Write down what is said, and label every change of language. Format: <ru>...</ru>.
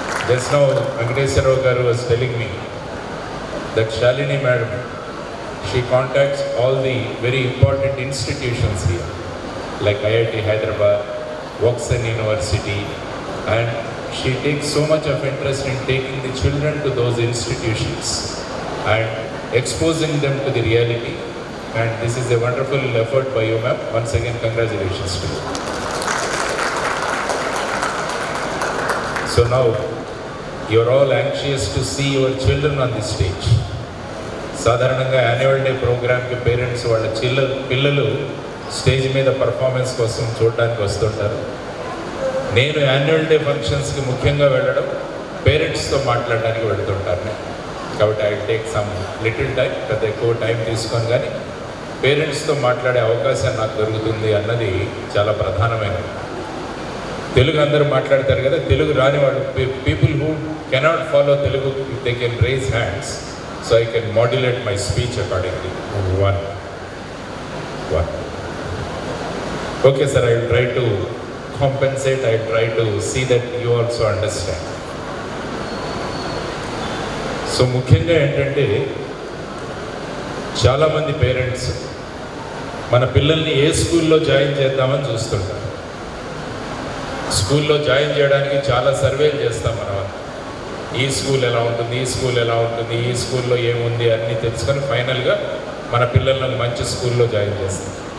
<en>Just now Venkateswarao garu was telling me that Shalini madam, she contacts all the very important institutions here like IIT Hyderabad, Voxen University, and she takes so much of interest in taking the children to those institutions and exposing them to the reality. And this is a wonderful effort by you, ma'am. Once again, congratulations to you. So now, you are all anxious to see your children on the stage.</en> <te>సాధారణంగా annual day ప్రోగ్రామ్కి parents వాళ్ళ పిల్లలు stage మీద performance కోసం చూడడానికి వస్తుంటారు. నేను annual day ఫంక్షన్స్కి ముఖ్యంగా వెళ్ళడం పేరెంట్స్తో మాట్లాడడానికి వెళుతుంటాను. కాబట్టి</te> <en>I take some little time,</en> <te>పెద్ద ఎక్కువ టైం తీసుకొని కానీ పేరెంట్స్తో మాట్లాడే అవకాశం నాకు దొరుకుతుంది అన్నది చాలా ప్రధానమైనది. తెలుగు అందరూ మాట్లాడతారు కదా, తెలుగు రాని వాళ్ళు</te> <en>People who cannot follow Telugu, they can raise hands so I can modulate my speech accordingly. One okay sir, I will try to compensate, I try to see that you also understand.</en> <te>So ముఖ్యంగా ఏంటంటే చాలామంది parents మన పిల్లల్ని ఏ స్కూల్లో join చేద్దామని చూస్తుంటారు. స్కూల్లో join చేయడానికి చాలా సర్వేలు చేస్తాం మనం. ఈ స్కూల్ ఎలా ఉంటుంది, ఈ స్కూల్ ఎలా ఉంటుంది, ఈ స్కూల్లో ఏముంది అన్నీ తెలుసుకొని ఫైనల్గా మన పిల్లలను మంచి స్కూల్లో జాయిన్ చేస్తాం.</te>